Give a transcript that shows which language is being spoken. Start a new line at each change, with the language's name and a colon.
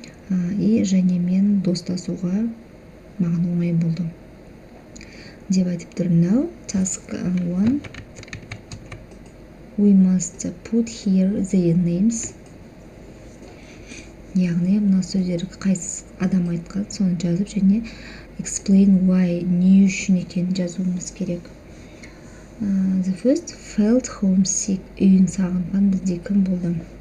Kazakh: И және мен достасуға маған оңай болды деп айтып тұр.
English: Now, task 1. We must put here their names.
Kazakh: Яғни мына сөздерді қайсы адам айтқан, соны жазып, және
English: explain why,
Kazakh: не үшін екенін жазуымыз керек.
English: The first, felt homesick.
Kazakh: Үйін сағынған бізде кім болды?